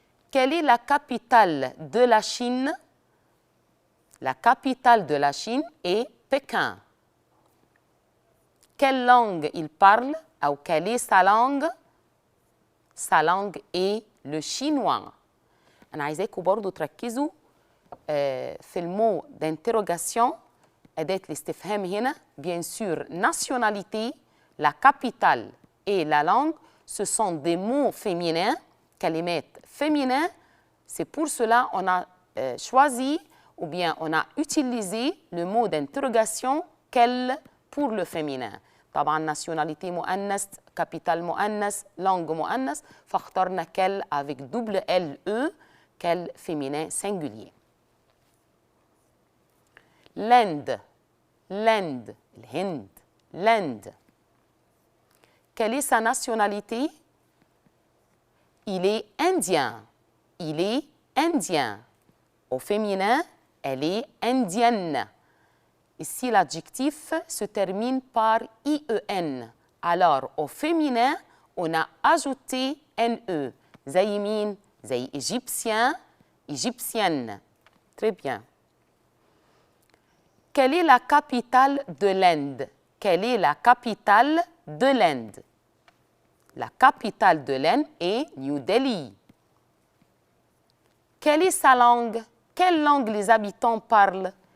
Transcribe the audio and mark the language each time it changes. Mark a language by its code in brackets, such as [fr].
[fr] Quelle est la capitale de la Chine? La capitale de la Chine est Pékin. Quelle langue il parle? Ou quelle est sa langue? Sa langue est le chinois. [ar] أنا عايزاكم برضو تركزوا في المو d'interrogation أداة الاستفهام هنا. [fr] Bien sûr, nationalité, la capitale et la langue, ce sont des mots féminins, كلمات féminins. C'est pour cela qu'on a choisi ou bien on a utilisé le mot d'interrogation quel pour le féminin. [ar] طبعا nationalité مؤنث, capitale مؤنث, langue مؤنث, فاخترنا [fr] quel avec double L-E, quel féminin singulier. L'Inde, l'Inde, الهند, l'Inde. Quelle est sa nationalité? Il est indien. Il est indien. Au féminin, elle est indienne. Ici, l'adjectif se termine par IEN. Alors, au féminin, on a ajouté NE. [ar] زي مين؟ زي égyptien, égyptienne. [fr] Très bien. Quelle est la capitale de l'Inde? Quelle est la capitale de l'Inde? La capitale de l'Inde est New Delhi. Quelle est sa langue? Quelle langue les habitants parlent?